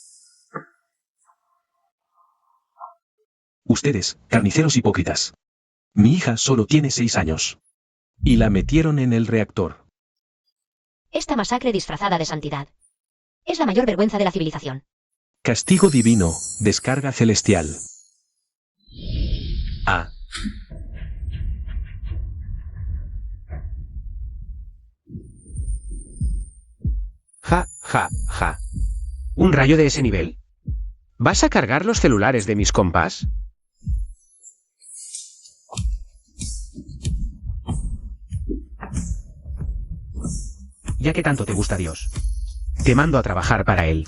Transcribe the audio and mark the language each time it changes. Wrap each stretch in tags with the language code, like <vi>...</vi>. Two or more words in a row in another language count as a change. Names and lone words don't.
<es>Ustedes, carniceros hipócritas. Mi hija solo tiene 6 años. Y la metieron en el reactor. Esta masacre disfrazada de santidad es la mayor vergüenza de la civilización. Castigo divino, descarga celestial. Ah. Ja, ja, ja. ¿Un rayo de ese nivel? ¿Vas a cargar los celulares de mis compas? Ya que tanto te gusta Dios, te mando a trabajar para él.</es>